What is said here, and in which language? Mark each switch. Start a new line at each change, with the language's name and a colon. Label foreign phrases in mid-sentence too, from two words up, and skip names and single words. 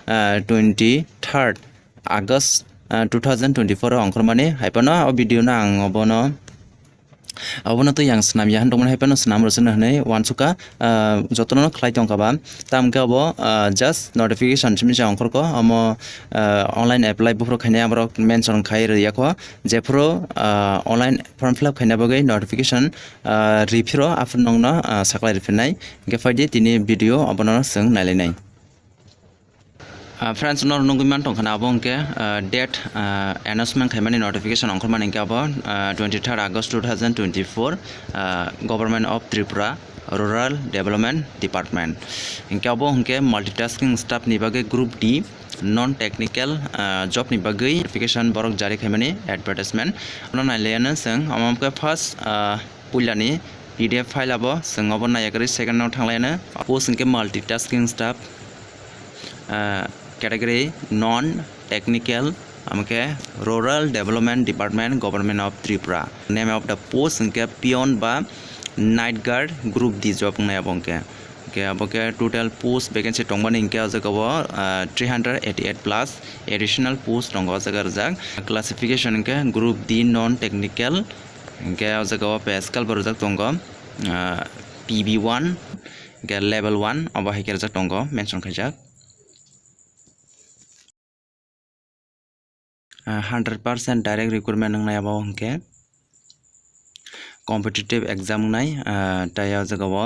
Kok Borok: 23rd August 2024 ongkormani haipano o video na ang obono abono to yang snam yahan tongmon haipano snam rosna hanai wansuka jotono khlai tongka ba tamke abo
English: just notification
Kok Borok: chimja ongkorko amo
English: online apply
Kok Borok: bufro khaina amro mention khai riyako jefro
English: online form fill up
Kok Borok: khaina bagai notification refiro after nongna saklai refinai ge faidi tini video abono sing nailenai friends nor nungui man tongkhana abongke
English: date announcement
Kok Borok: khaimani notification ongkhormani ke abo 23rd August 2024 Government of Tripura Rural Development Department inke abo hingke
English: multitasking staff
Kok Borok: ni bagai
English: group D non technical job
Kok Borok: ni bagai notification borok jari khaimani advertisement ono nailena sing amamke first puilani
English: PDF file
Kok Borok: abo sing abo nayakari second no thanglaina post inke
English: multitasking staff category non-technical Rural Development Department Government of Tripura name of the post
Kok Borok: inke peon ba
English: night guard group D job
Kok Borok: ngai abongke ke aboke
English: total post vacancy
Kok Borok: tongbani inke ajagabo 388
English: plus additional post
Kok Borok: tongo jagar jak classification inke
English: group D non-technical
Kok Borok: inke ajagabo
English: pay scale
Kok Borok: borjak tongo PB1 ke level 1 abahi kerjak tongo mention khajak
English: 100% direct recruitment
Kok Borok: nang abo hingke
English: competitive exam
Kok Borok: nai taya jagao